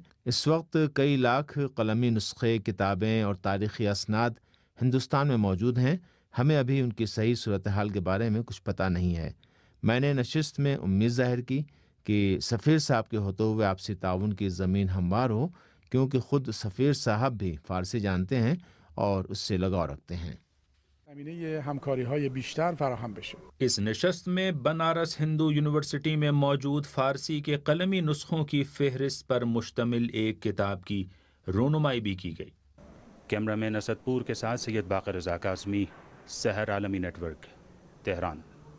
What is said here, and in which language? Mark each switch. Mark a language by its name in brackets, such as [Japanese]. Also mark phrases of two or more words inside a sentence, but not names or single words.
[Urdu] اس وقت کئی لاکھ قلمی نسخے، کتابیں اور تاریخی اسناد ہندوستان میں موجود ہیں۔ ہمیں ابھی ان کی صحیح صورتحال کے بارے میں کچھ پتہ نہیں ہے۔ میں نے نشست میں امید ظاہر کی کہ سفیر صاحب کے ہوتے ہوئے آپسی تعاون کی زمین ہموار ہو، کیونکہ خود سفیر صاحب بھی فارسی جانتے ہیں اور اس سے لگاؤ رکھتے ہیں۔ [Persian] زمینه همکاری‌های بیشتر فراهم بشه۔ [Urdu] اس نشست میں بنارس ہندو یونیورسٹی میں موجود فارسی کے قلمی نسخوں کی فہرست پر مشتمل ایک کتاب کی رونمائی بھی کی گئی۔ کیمرہ مین اسد پور کے ساتھ سید باقر رضا کاظمی، سحر عالمی نیٹ ورک، تہران۔